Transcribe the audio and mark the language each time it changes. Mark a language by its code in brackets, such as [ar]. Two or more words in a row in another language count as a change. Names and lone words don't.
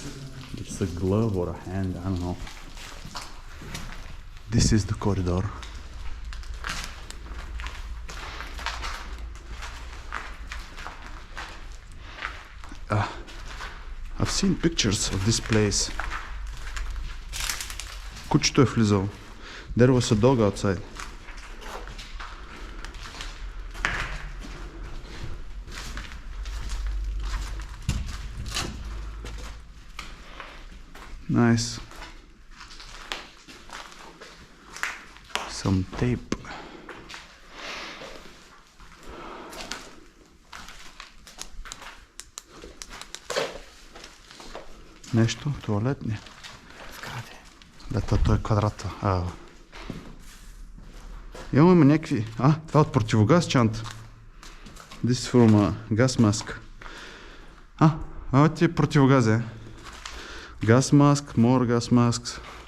[en] It's a glove or a hand, I don't know. This is the corridor. I've seen pictures of this place. [bg] Кучето е влизал. [en] There was a dog outside. Nice. Some tape. [bg] Нещо? Туалет? Не. Да, това е квадрата. Имаме някакви... това е от противогаз чанта. [en] This is from a gas mask. [bg] Ти е противогазе. [en] Gas mask, more gas masks.